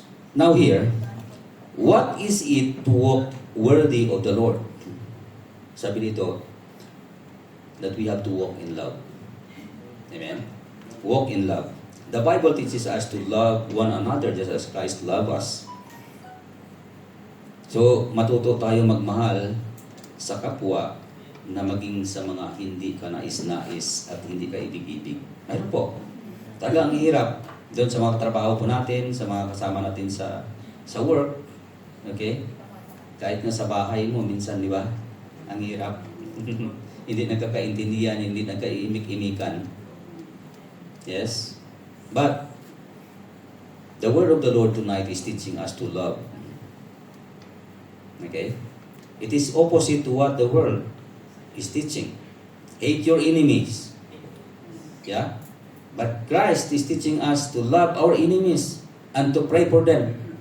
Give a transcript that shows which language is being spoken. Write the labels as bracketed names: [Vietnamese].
[English] Now here, what is it to walk worthy of the Lord? [Filipino] Sabi dito, [English] that we have to walk in love. Amen? Walk in love. The Bible teaches us to love one another just as Christ loved us. [Filipino] So, matuto tayo magmahal sa kapwa na maging sa mga hindi ka nais-nais at hindi ka ibig-ibig. Ayun po. Talagang hirap doon sa mga trabaho po natin, sa mga kasama natin sa work. Okay? Kahit na sa bahay mo, minsan, di ba? Ang hirap. Hindi nagkakaintindihan, hindi nagkaimik-imikan. [English] Yes? But, the word of the Lord tonight is teaching us to love. Okay? It is opposite to what the world is teaching. Hate your enemies. Yeah? But Christ is teaching us to love our enemies and to pray for them.